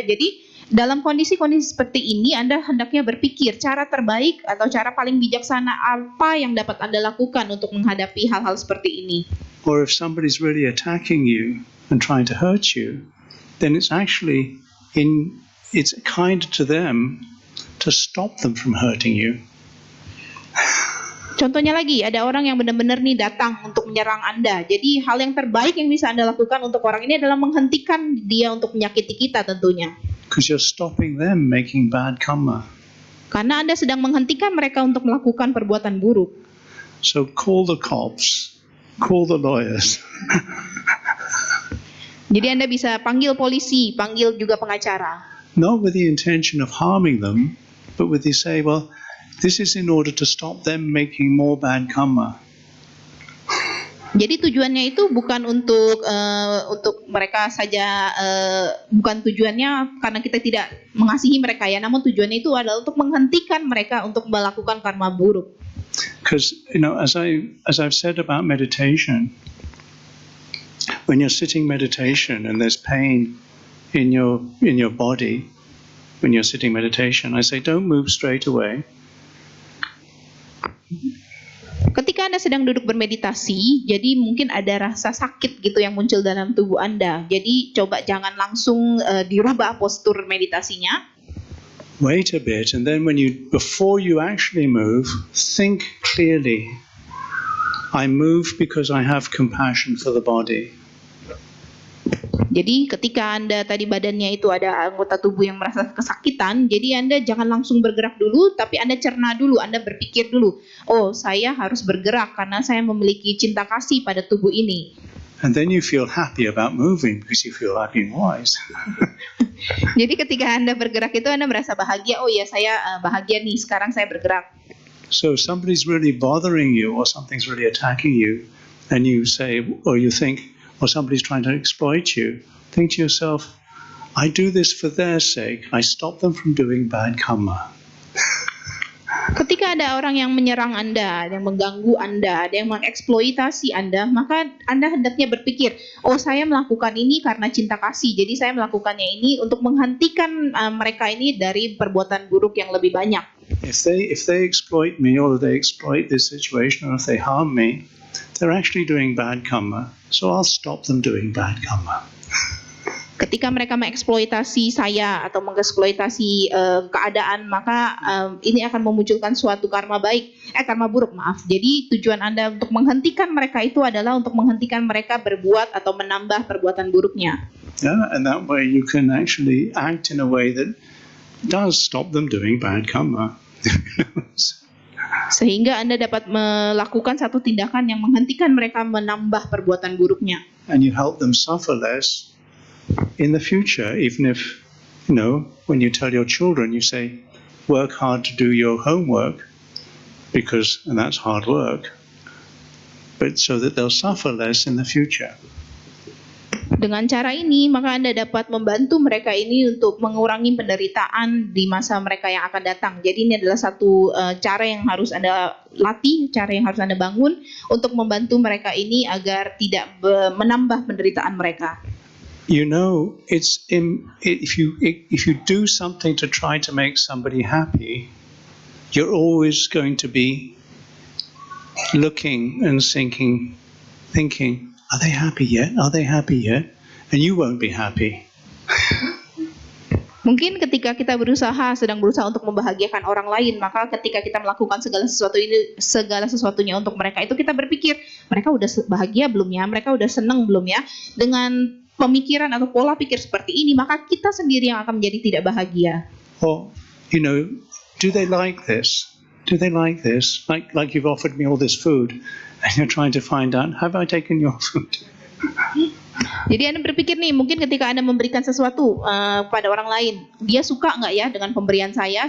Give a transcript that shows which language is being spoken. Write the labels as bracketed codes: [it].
[id] Jadi dalam kondisi-kondisi seperti ini Anda hendaknya berpikir cara terbaik atau cara paling bijaksana apa yang dapat Anda lakukan untuk menghadapi hal-hal seperti ini. [en] Or if somebody's really attacking you and trying to hurt you, then it's actually it's kind to them to stop them from hurting you. [id] Contohnya lagi, ada orang yang benar-benar nih datang untuk menyerang Anda. Jadi hal yang terbaik yang bisa Anda lakukan untuk orang ini adalah menghentikan dia untuk menyakiti kita tentunya. [en] Because you're stopping them making bad karma. [id] Karena Anda sedang menghentikan mereka untuk melakukan perbuatan buruk. [en] So call the cops, call the lawyers. [id] Jadi Anda bisa panggil polisi, panggil juga pengacara. [en] Not with the intention of harming them, but with the say, well, this is in order to stop them making more bad karma. [id] Jadi tujuannya itu bukan untuk mereka saja, bukan tujuannya karena kita tidak mengasihi mereka ya, namun tujuannya itu adalah untuk menghentikan mereka untuk melakukan karma buruk. [en] Because as I've said about meditation, when you're sitting meditation and there's pain in your body when you're sitting meditation, I say don't move straight away. [id] Ketika Anda sedang duduk bermeditasi, jadi mungkin ada rasa sakit gitu yang muncul dalam tubuh Anda. Jadi coba jangan langsung dirubah postur meditasinya. [en] Wait a bit, and then before you actually move, think clearly. I move because I have compassion for the body. [id] Jadi ketika Anda tadi badannya itu ada anggota tubuh yang merasa kesakitan, jadi Anda jangan langsung bergerak dulu, tapi Anda cerna dulu, Anda berpikir dulu, oh saya harus bergerak karena saya memiliki cinta kasih pada tubuh ini. [en] And then you feel happy about moving because you feel I've been wise. [id] Jadi ketika Anda bergerak itu Anda merasa bahagia, oh ya saya bahagia nih, sekarang saya bergerak. [en] So somebody's really bothering you or something's really attacking you, and you say, or you think, or somebody's trying to exploit you, think to yourself, I do this for their sake. I stop them from doing bad karma. [id] Ketika ada orang yang menyerang Anda, yang mengganggu Anda, ada yang mengeksploitasi Anda, maka Anda hendaknya berpikir, oh saya melakukan ini karena cinta kasih, jadi saya melakukannya ini untuk menghentikan mereka ini dari perbuatan buruk yang lebih banyak. [en] If they exploit me or they exploit this situation or if they harm me, they're actually doing bad karma. So I'll stop them doing bad karma. [id] Ketika mereka mengeksploitasi saya atau mengeksploitasi keadaan, maka ini akan memunculkan suatu karma buruk, maaf. Jadi tujuan Anda untuk menghentikan mereka itu adalah untuk menghentikan mereka berbuat atau menambah perbuatan buruknya. [en] Yeah, and that way you can actually act in a way that does stop them doing bad karma. [id] Sehingga Anda dapat melakukan satu tindakan yang menghentikan mereka menambah perbuatan buruknya. [en] And you help them suffer less in the future, even if, when you tell your children, you say, work hard to do your homework, and that's hard work, but so that they'll suffer less in the future. [id] Dengan cara ini, maka Anda dapat membantu mereka ini untuk mengurangi penderitaan di masa mereka yang akan datang. Jadi ini adalah satu cara yang harus Anda latih, cara yang harus Anda bangun untuk membantu mereka ini agar tidak menambah penderitaan mereka. [en] If you do something to try to make somebody happy, you're always going to be looking and thinking, are they happy yet? Are they happy yet? And you won't be happy. [id] Mungkin ketika kita sedang berusaha untuk membahagiakan orang lain, maka ketika kita melakukan segala sesuatunya untuk mereka itu kita berpikir, mereka udah bahagia belum ya? Mereka udah senang belum ya? Dengan pemikiran atau pola pikir seperti ini, maka kita sendiri yang akan menjadi tidak bahagia. [en] Or, do they like this? Do they like this? Like you've offered me all this food, and you're trying to find out, have I taken your food? [id] Jadi Anda berpikir nih, mungkin ketika Anda memberikan sesuatu pada orang lain, dia suka nggak ya dengan pemberian saya?